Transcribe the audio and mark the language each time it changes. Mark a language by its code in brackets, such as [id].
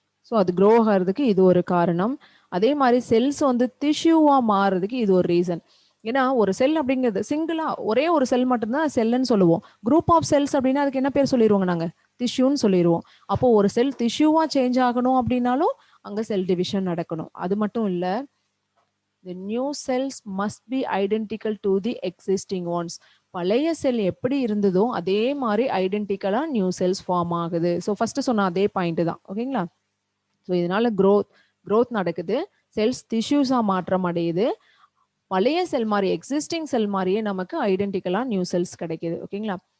[ta] So அது grow ஆகிறதுக்கு இது ஒரு காரணம். அதே மாதிரி செல்ஸ் வந்து டிஷ்யூவா மாறுறதுக்கு இது ஒரு ரீசன். ஏன்னா ஒரு செல் அப்படிங்கிறது சிங்கிளா ஒரே ஒரு செல் மட்டும்தான் செல்லுன்னு சொல்லுவோம். குரூப் ஆஃப் செல்ஸ் அப்படின்னா அதுக்கு என்ன பேர் சொல்லிடுவோங்க நாங்க? டிஷ்யூன்னு சொல்லிடுவோம். அப்போ ஒரு செல் டிஷ்யூவா சேஞ்ச் ஆகணும் அப்படின்னாலும் அங்க செல் டிவிஷன் நடக்கணும். அது மட்டும் இல்ல, [en] the new cells must be identical to the existing ones. [ta] பழைய செல் எப்படி இருந்ததோ அதே மாதிரி ஐடென்டிக்கலா நியூ செல்ஸ் ஃபார்ம் ஆகுது. ஸோ ஃபர்ஸ்ட் சொன்ன அதே பாயிண்ட் தான். ஓகேங்களா? ஸோ இதனால growth நடக்குது. செல்ஸ் டிஷ்யூஸா மாற்றம் அடையுது. பழைய செல் மாதிரி எக்ஸிஸ்டிங் செல் மாதிரியே நமக்கு ஐடென்டிக்கலா நியூ செல்ஸ் கிடைக்குது. ஓகேங்களா?